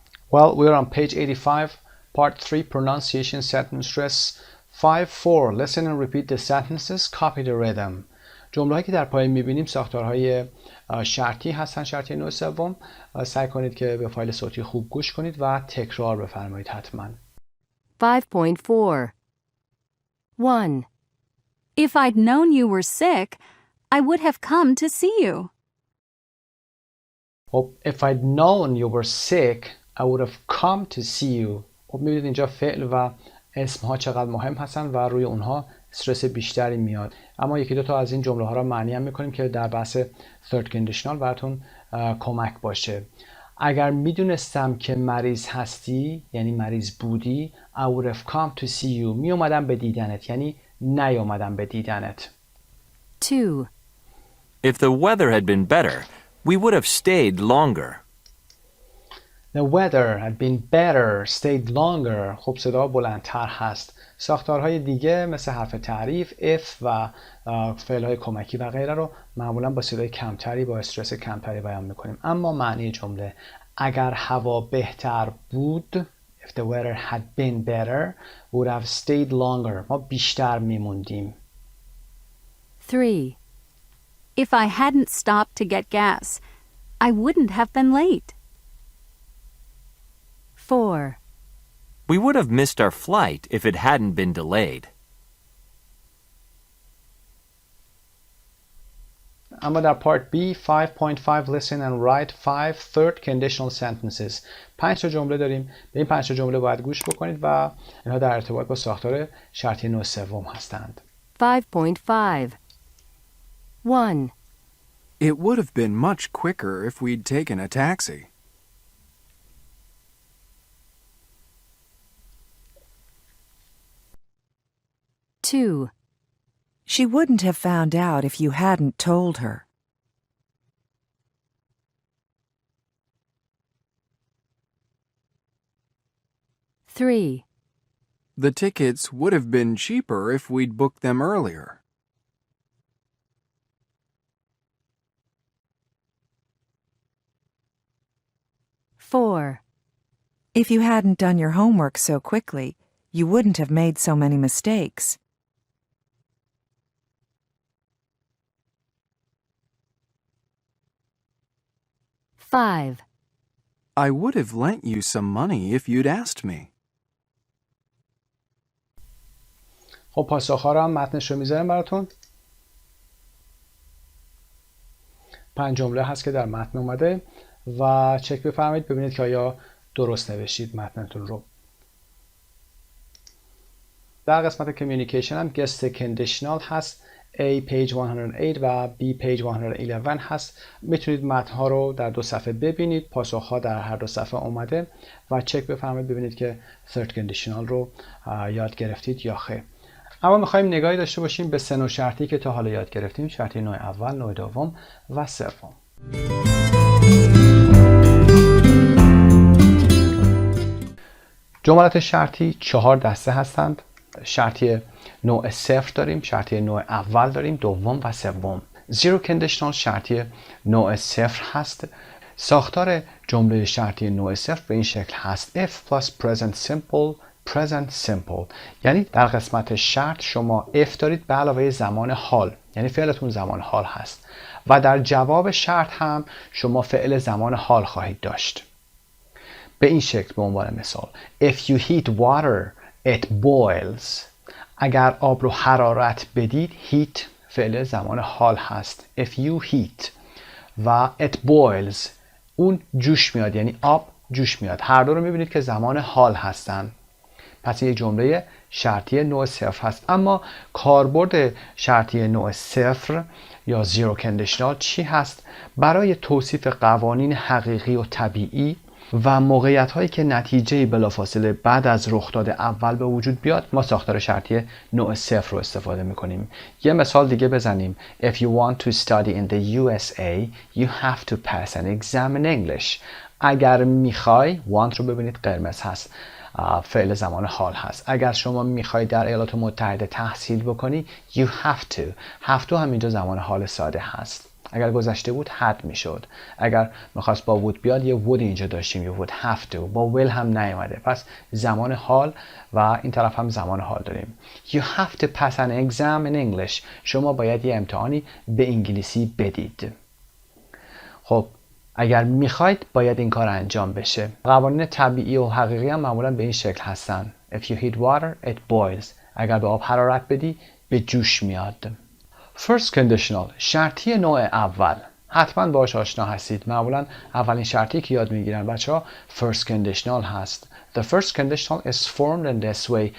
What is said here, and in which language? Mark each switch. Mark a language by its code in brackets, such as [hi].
[en] Well, we're on page 85, part 3, pronunciation, sentence stress. 5.4, listen and repeat the sentences, copy the rhythm. [fa] جمله‌هایی که در پایین می‌بینیم ساختارهای شرطی هستن، شرطی نوع سوم. سعی کنید که به فایل صوتی خوب گوش کنید و تکرار بفرمایید حتما. [en] 5.4 1. If I'd known you were sick, I would have come to see you. خب if I'd known you were sick, I would have come to see you. [fa] خب می‌بینید اینجا فعل و اسم‌ها چقدر مهم هستن و روی اونها استرس بیشتری میاد. اما یکی دو تا از این جمله ها را معنی هم میکنیم که در بحث third conditional براتون کمک باشه. اگر میدونستم که مریض هستی یعنی مریض بودی [en] I would have come to see you. [fa] می اومدم به دیدنت یعنی نیومدم به دیدنت. [en] 2. If the weather had been better, we would have stayed longer. The weather had been better, stayed longer. [fa] خب صدا بلندتر هست. ساختارهای دیگه مثل حرف تعریف if و فعلهای کمکی و غیره رو معمولا با صدای کمتری با استرس کمتری بیان میکنیم. اما معنی جمله اگر هوا بهتر بود [en] if the weather had been better would have stayed longer. [fa] ما بیشتر میموندیم. [en] 3. 3. If I hadn't stopped to get gas, I wouldn't have been late. 4. We would have missed our flight if it hadn't been delayed. [fa] اما در پارت B 5.5 [en] listen and write 5 third conditional sentences [fa] 5 تا جمله داریم. به این 5 تا جمله باید گوش بکنید و اینها در ارتباط با ساختار شرطی نوع سوم هستند. [en] 5.5 1. It would have been much quicker if we'd taken a taxi. 2. She wouldn't have found out if you hadn't told her. 3. The tickets would have been cheaper if we'd booked them earlier. 4. If you hadn't done your homework so quickly, you wouldn't have made so many mistakes. 5. I would have lent you some money if you'd asked me. [fa] خب پاسخ‌ها رو هم متنش رو میذارم براتون. 5 جمله هست که در متن اومده و چک بفرمایید ببینید که آیا درست نوشتید متنتون رو. در قسمت کمیونیکیشن هم گست کندیشنال هست. [en] A page 108 [fa] و [en] B page 111 [fa] هست. میتونید متن‌ها رو در 2 صفحه ببینید. پاسخ‌ها در هر 2 صفحه اومده و چک بفرمایید ببینید که third conditional رو یاد گرفتید یا خیر. اما می‌خوایم نگاهی داشته باشیم به 3 نوع شرطی که تا حالا یاد گرفتیم. شرطی نوع اول، نوع دوم و سوم. جملات شرطی 4 دسته هستند. شرطی نوع صفر داریم، شرطی نوع اول داریم، دوم و سوم. زیرو کندیشنال شرطی نوع صفر هست. ساختار جمله شرطی نوع صفر به این شکل هست: [en] if plus present simple present simple. [fa] یعنی در قسمت شرط شما if دارید به علاوه زمان حال، یعنی فعلتون زمان حال هست و در جواب شرط هم شما فعل زمان حال خواهید داشت. به این شکل به عنوان مثال [en] if you heat water it boils. [fa] اگر آب رو حرارت بدید heat فعل زمان حال هست [en] if you heat [fa] و [en] it boils [fa] اون جوش میاد، یعنی آب جوش میاد. هر دو رو میبینید که زمان حال هستن. پس یک جمله شرطی نوع صفر هست. اما کاربرد شرطی نوع صفر یا زیرو کندیشنال چی هست؟ برای توصیف قوانین حقیقی و طبیعی و موقعیت هایی که نتیجه بلافاصله بعد از رخداد اول به وجود بیاد ما ساختار شرطی نوع صفر رو استفاده میکنیم. یه مثال دیگه بزنیم. [en] If you want to study in the USA you have to pass an exam in English. [fa] اگر میخوای want رو ببینید قرمز هست، فعل زمان حال هست. اگر شما میخوای در ایالات متحده تحصیل بکنی [en] you have to [fa] هم اینجا زمان حال ساده هست. اگر گذشته بود had میشد. اگر میخواست با would بیاد یه would اینجا داشتیم، [en] you would have to. [fa] با will هم نیومده. پس زمان حال و این طرف هم زمان حال داریم. [en] You have to pass an exam in English. [fa] شما باید یه امتحانی به انگلیسی بدید. خب اگر میخواید باید این کار انجام بشه. قوانین طبیعی و حقیقی هم معمولا به این شکل هستن. [en] If you heat water it boils. [fa] اگر به آب حرارت بدی به جوش میاد. First conditional شرطی نوع اول حتما باهاش آشنا هستید. معمولا اولین شرطی که یاد میگیرن بچه‌ها first conditional هست. [en] The first conditional is formed in this way.